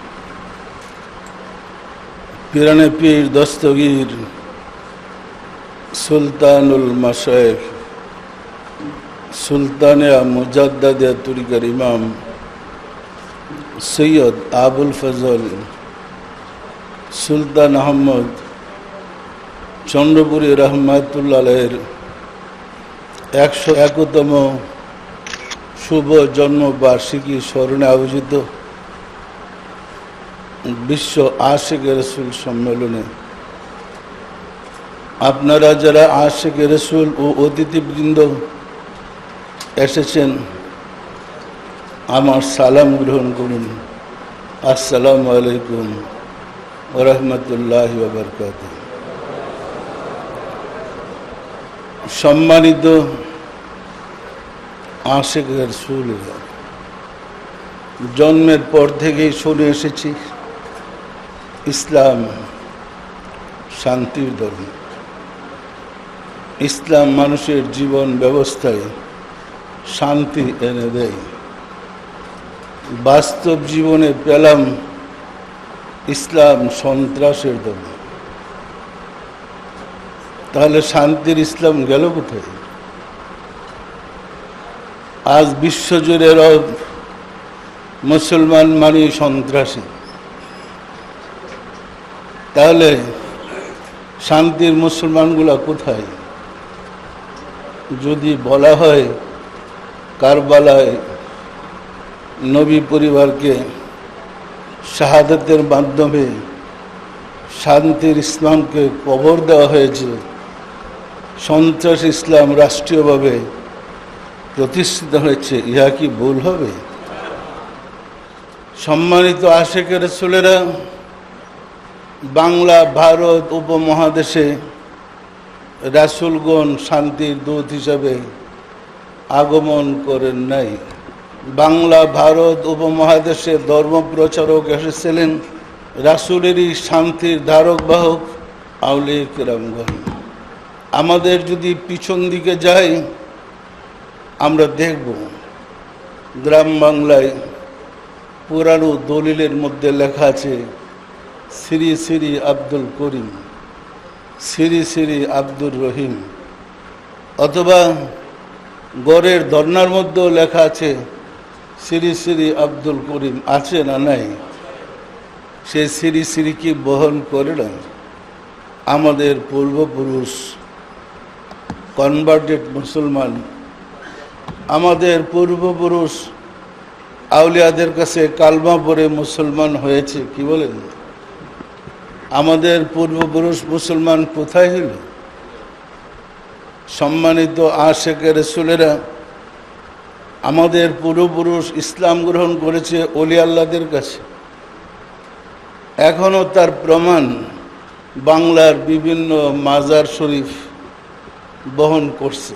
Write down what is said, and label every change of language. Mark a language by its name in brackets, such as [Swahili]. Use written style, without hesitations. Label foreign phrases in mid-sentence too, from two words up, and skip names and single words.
[Bangla] পীরানে পীর দস্তগীর সুলতানুল মশায়েখ সুলতানিয়া মুজাদ্দিদা তরিকার ইমাম সৈয়দ আবুল ফজল সুলতান আহমদ চন্দ্রপুরী [Arabic] رحمة الله عليه [Bangla] 101তম শুভ জন্মবার্ষিকী স্মরণে আয়োজিত বিশ্ব আশিক রসূল সম্মেলনে আপনারা যারা আশিক রসূল ও অতিথিবৃন্দ এসেছেন আমার সালাম গ্রহণ করুন। [Arabic] السلام عليكم ورحمة الله وبركاته. [Bangla] সম্মানিত আশিক রসূল জন্মের পর থেকেই শুনে এসেছি ইসলাম শান্তির ধর্ম। ইসলাম মানুষের জীবন ব্যবস্থায় শান্তি এনে দেয়। বাস্তব জীবনে পেলাম ইসলাম সন্ত্রাসের ধর্ম। তাহলে শান্তির ইসলাম গেল কোথায়? আজ বিশ্বজুড়ে মুসলমান মানে সন্ত্রাসী। তাহলে শান্তির মুসলমানগুলা কোথায়? যদি বলা হয় কারবালায় নবী পরিবারকে শাহাদাতের মাধ্যমে শান্তির ইসলামকে কবর দেওয়া হয়েছে, সন্ত্রাস ইসলাম রাষ্ট্রীয়ভাবে প্রতিষ্ঠিত হয়েছে, ইহা কি ভুল হবে? সম্মানিত আশিক রসূলেরা বাংলা ভারত উপমহাদেশে রাসূলগণ শান্তির দূত হিসাবে আগমন করেন নাই। বাংলা ভারত উপমহাদেশে ধর্ম প্রচারক এসেছিলেন রাসূলেরই শান্তির ধারক বাহক আউলিয়া কেরামগণ। আমাদের যদি পিছন দিকে যাই আমরা দেখব গ্রাম বাংলায় পুরানো দলিলের মধ্য লেখা আছে শ্রী শ্রী আব্দুল করিম, শ্রী শ্রী আব্দুর রহিম, অথবা গড়ের ধর্নার মধ্য লেখা আছে শ্রী শ্রী আব্দুল করিম। আছে না নাই? সে শ্রী শ্রী কী বহন করে না আমাদের পূর্বপুরুষ কনভার্টেড মুসলমান, আমাদের পূর্বপুরুষ আউলিয়াদের কাছে কালেমা পড়ে মুসলমান হয়েছে। কি বলেন? আমাদের পূর্বপুরুষ মুসলমান কোথায় হলো? সম্মানিত আশিক রসূলেরা আমাদের পূর্বপুরুষ ইসলাম গ্রহণ করেছে ওলী আল্লাহদের কাছে। এখনো তার প্রমাণ বাংলার বিভিন্ন মাজার শরীফ বহন করছে।